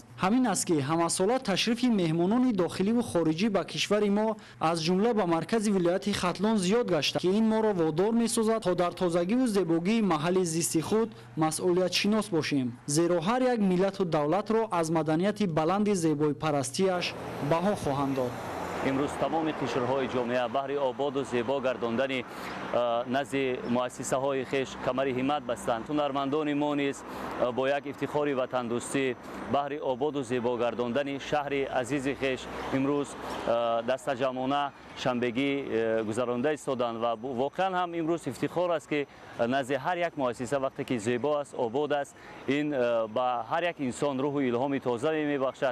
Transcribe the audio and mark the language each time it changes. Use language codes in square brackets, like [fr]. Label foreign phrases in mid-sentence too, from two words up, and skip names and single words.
[tg] ҳамин аст ки ҳамасола ташрифи меҳмонони дохиливу хориҷӣ ба кишвари мо аз ҷумла ба маркази вилояти хатлон зиёд гашта ки ин моро водор месозад то дар тозагиву зебогии маҳалли зисти худ масъулиятшинос бошем, зеро ҳар як миллату давлатро аз маданияти баланди зебоипарастиаш баҳо хоҳанд дод. [fa] امروز تمام قشرهای جامعه بهر آباد و زیبا گرداندن نزد مؤسسه های خویش کمر همت بستند. هنرمندان ما نیز با یک افتخار وطن دوستی بهر آباد و زیبا گرداندن شهر عزیز خویش امروز دست جمعانه شنبگی گذرانده ایستادند و واقعا هم امروز افتخار است که نزد هر یک مؤسسه وقتی که زیبا است، آباد است، این با هر یک انسان روح و الهام تازه میبخشد.